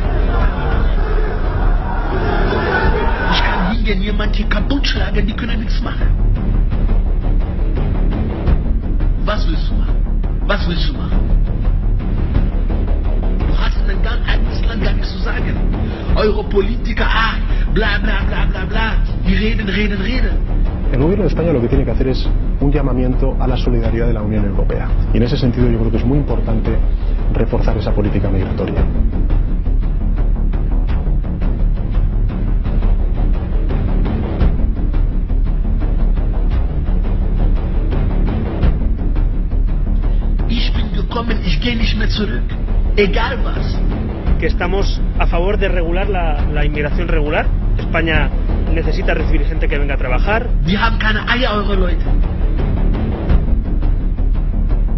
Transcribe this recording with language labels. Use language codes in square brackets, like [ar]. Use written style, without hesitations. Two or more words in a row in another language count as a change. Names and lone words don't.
[de] Ich kann hingehen, jemand hier kaputt schlagen. Die können nichts machen. Was willst du machen? Was willst du machen? Du hast in deinem eigenes Land gar nichts zu sagen. Eure Politiker, bla bla bla bla bla. Die reden. [es] El gobierno de España lo que tiene que hacer es un llamamiento a la solidaridad de la Unión Europea. Y en ese sentido yo creo que es muy importante reforzar esa política migratoria. [de] Ich bin gekommen, ich gehe nicht mehr zurück. Egal was. [es] Que estamos a favor de regular la inmigración regular. España necesita recibir gente que venga a trabajar. [de] Die haben keine Eier, eure Leute.